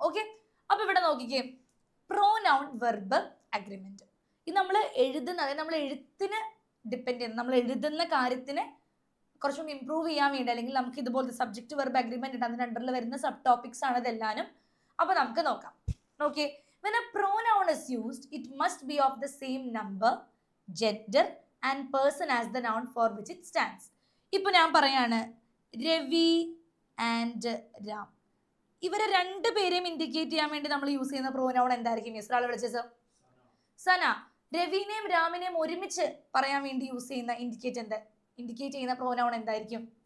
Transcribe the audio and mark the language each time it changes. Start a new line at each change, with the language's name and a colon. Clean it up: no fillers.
Malayalam: Okay, അപ്പൊ ഇവിടെ നോക്കിക്കേ, പ്രോനൗൺ വെർബ് അഗ്രിമെന്റ്. ഇത് നമ്മൾ എഴുതുന്ന, അതായത് നമ്മൾ എഴുത്തിന് ഡിപ്പെൻഡ് ചെയ്യുന്ന, നമ്മൾ എഴുതുന്ന കാര്യത്തിന് കുറച്ചും ഇംപ്രൂവ് ചെയ്യാൻ വേണ്ടി, അല്ലെങ്കിൽ നമുക്ക് ഇതുപോലത്തെ സബ്ജക്റ്റ് വെർബ് അഗ്രിമെന്റ് ഉണ്ട്, അതിന്റെ അണ്ടറിൽ വരുന്ന സബ് ടോപ്പിക്സ് ആണ് ഇതെല്ലാനും. അപ്പൊ നമുക്ക് നോക്കാം. നോക്കിയേ,
English: when a pronoun is used, it must be of the same number, gender and person as the noun for which it stands.
Malayalam: ഇപ്പൊ ഞാൻ പറയാണ് രവി ആൻഡ് രാം. ഇവരെ രണ്ടുപേരെയും ഇൻഡിക്കേറ്റ് ചെയ്യാൻ വേണ്ടി നമ്മൾ യൂസ് ചെയ്യുന്ന പ്രോനൗൺ എന്തായിരിക്കും? ഒരാളെ വിളിച്ചത് സന. രവിനെയും രാമിനെയും ഒരുമിച്ച് പറയാൻ വേണ്ടി യൂസ് ചെയ്യുന്ന ഇൻഡിക്കേറ്റ് ചെയ്യുന്ന പ്രോനൗൺ എന്തായിരിക്കും?